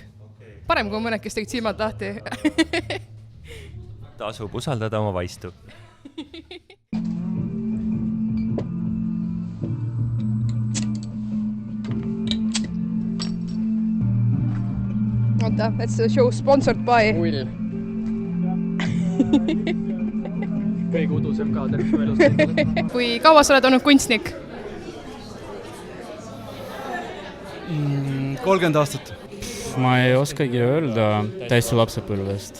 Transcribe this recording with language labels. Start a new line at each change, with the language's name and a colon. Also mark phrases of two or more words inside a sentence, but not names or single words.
Estonian: Parem kui mõned, kes tegid silmad lahti. Tasub usaldada oma vaistu. Oota,
English: that's the show sponsored by. Ull.
Estonian: Kõige udusem kaader, mis elus teinud. Kui kaua sa oled olnud kunstnik? 30 aastat. Ma ei oskagi öelda täiesti lapsepõlvest.